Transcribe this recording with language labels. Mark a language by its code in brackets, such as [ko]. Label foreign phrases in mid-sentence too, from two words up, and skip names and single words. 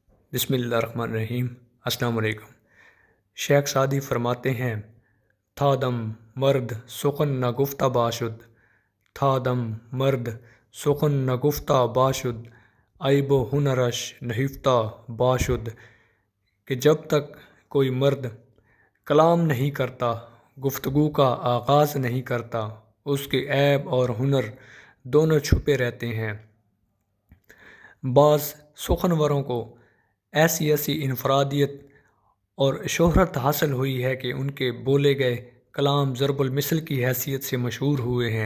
[ar] بسم اللہ الرحمن الرحیم۔ [ur] السلام علیکم۔ شیخ سعدی فرماتے ہیں، [fa] تھا دم مرد سخن نہ گفتہ باشد، تھا دم مرد سخن نہ گفتہ باشد، عیب و ہنرش نہفتہ باشد، [ur] کہ جب تک کوئی مرد کلام نہیں کرتا، گفتگو کا آغاز نہیں کرتا، اس کے عیب اور ہنر دونوں چھپے رہتے ہیں۔ بعض سخنوروں کو ایسی انفرادیت اور شہرت حاصل ہوئی ہے کہ ان کے بولے گئے کلام ضرب المثل کی حیثیت سے مشہور ہوئے ہیں۔